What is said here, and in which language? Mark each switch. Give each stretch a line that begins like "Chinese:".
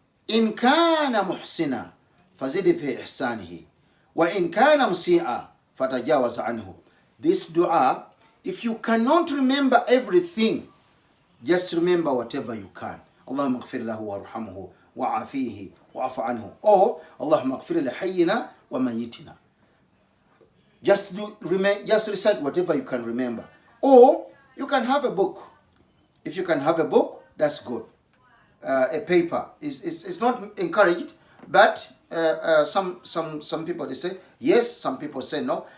Arabic: إن كان محسنا فزد في إحسانه وإن كان مسيئا فتجاوز عنه.
English: This dua, if you cannot remember everything, just remember whatever you can.
Arabic: اللهم اغفر له وارحمه وعافيه وعف عنه.
English: Or
Arabic: اللهم اغفر لحينا وميتنا.
English: Just recite whatever you can remember. Or you can have a book. If you can have a book, that's good. A paper it's not encouraged, but some people they say yes, some people say no.